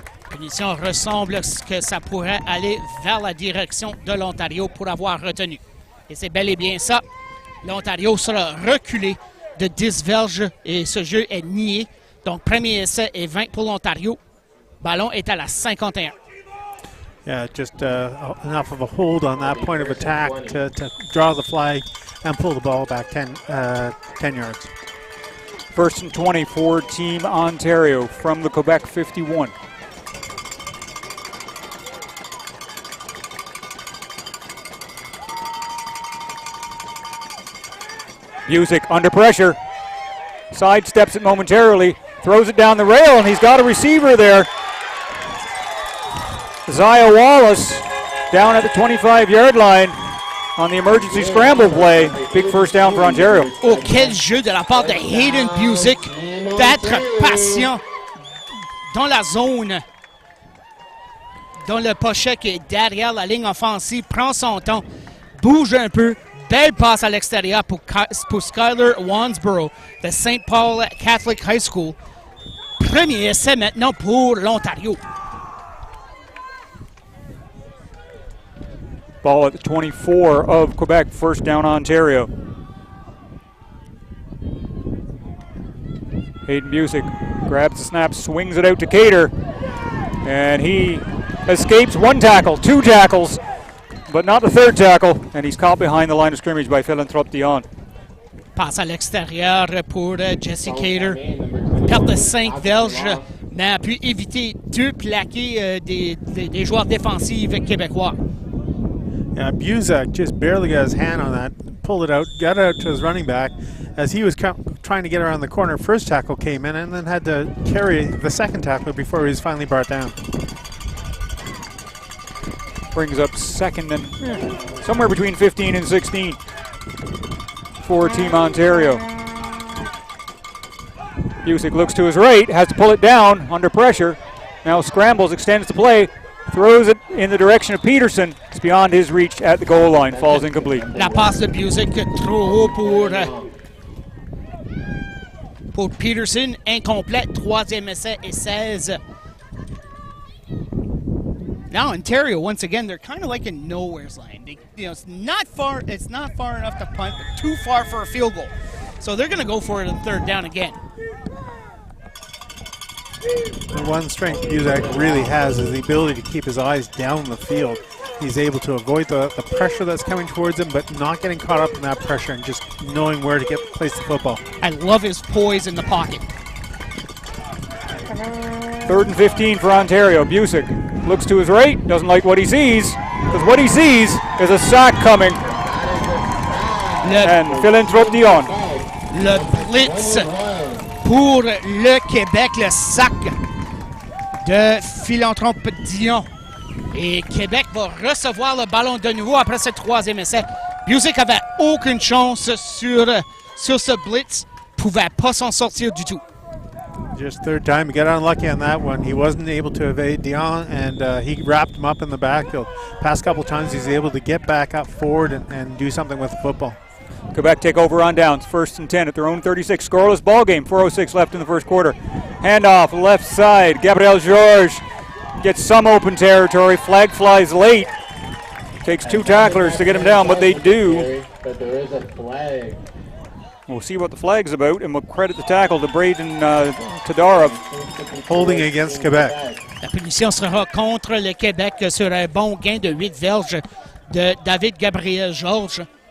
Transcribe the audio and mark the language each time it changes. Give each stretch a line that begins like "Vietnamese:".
French: Punition ressemble à ce que ça pourrait aller vers la direction de l'Ontario pour avoir retenu. Et c'est bel et bien ça. L'Ontario sera reculé de 10 verges et ce jeu est nié. Donc, premier essai et 20 pour l'Ontario. Ballon est à la 51.
English: Yeah, just enough of a hold on that point of attack to draw the flag and pull the ball back 10 yards. 1st and 20 for Team Ontario from the Quebec 51. Busick under pressure, sidesteps it momentarily, throws it down the rail, and he's got a receiver there. Zaya Wallace down at the 25-yard line on the emergency scramble play. Big first down for Ontario.
French: Oh, quel jeu de la part de Hayden Busick d'être patient dans la zone dont le pochet qui est derrière la ligne offensive, prend son temps, bouge un peu. Belle passe à l'extérieur pour Skyler Wansborough de St. Paul Catholic High School. Premier essai maintenant pour l'Ontario.
English: Ball at the 24 of Quebec, first down Ontario. Hayden Busick grabs the snap, swings it out to Cater, and he escapes one tackle, two tackles, but not the third tackle, and he's caught behind the line of scrimmage by Philanthrope Dion.
French: Passe à l'extérieur pour Jesse Cater. Perte de 5 verges, mais a pu éviter 2 plaqués des joueurs défensifs québécois.
English: Yeah, Busick just barely got his hand on that, pulled it out, got it out to his running back. As he was trying to get around the corner, first tackle came in and then had to carry the second tackler before he was finally brought down. Brings up second and somewhere between 15 and 16 for Team Ontario. Busick looks to his right, has to pull it down under pressure. Now scrambles, extends the play, throws it in the direction of Peterson. It's beyond his reach at the goal line, falls incomplete.
French: La passe de Busick trop haut pour Peterson, incomplète, troisième essai et 16.
English: Now Ontario, once again, they're kind of like in nowhere's land. It's not far enough to punt, but too far for a field goal. So they're going to go for it on third down again. The one strength Busick really has is the ability to keep his eyes down the field. He's able to avoid the pressure that's coming towards him, but not getting caught up in that pressure and just knowing where to place the football. I love his poise in the pocket. Third and 15 for Ontario. Busick looks to his right, doesn't like what he sees, because what he sees is a sack coming. And Philanthrope Dion.
French: Le blitz pour le Québec, le sac de Philanthrope Dion. Et Québec va recevoir le ballon de nouveau après ce troisième essai. Busick avait aucune chance sur ce blitz, pouvait pas s'en sortir du tout.
English: Just third time, he got unlucky on that one. He wasn't able to evade Dion, and he wrapped him up in the backfield. Past couple times, he's able to get back up forward and do something with the football. Quebec take over on downs, first and 10 at their own 36. Scoreless ball game, 4:06 left in the first quarter. Handoff, left side, Gabriel Georges gets some open territory, flag flies late. Takes 2 tacklers to get him down, but they do. But there is a flag. We'll see what the flag's about, and we'll credit the tackle to Braden Tadara. Holding against Quebec.
French: La punition sera contre le Québec sur un bon gain de 8 verges de David Gabriel Georges.